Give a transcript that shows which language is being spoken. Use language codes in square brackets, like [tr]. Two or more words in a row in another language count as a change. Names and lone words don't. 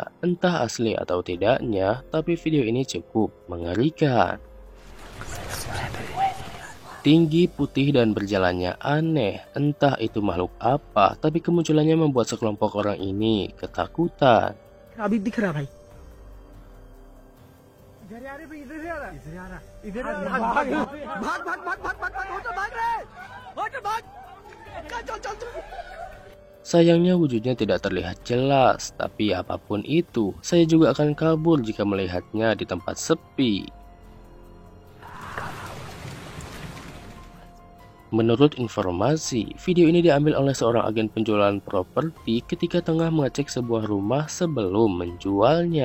[id] Entah asli atau tidaknya, tapi video ini cukup mengerikan. Tinggi, putih, dan berjalannya aneh. Entah itu makhluk apa, tapi kemunculannya membuat sekelompok orang ini ketakutan. [hi] अभी दिख रहा भाई इधर आ रहे भाई इधर आ रहा इधर आ रहा भाग भाग भाग भाग भाग भाग भाग होटल भाग रहे होटल भाग चल चल चल. [id] Sayangnya wujudnya tidak terlihat jelas, tapi apapun itu, saya juga akan kabur jika melihatnya di tempat sepi. Menurut informasi, video ini diambil oleh seorang agen penjualan properti ketika tengah mengecek sebuah rumah sebelum menjualnya.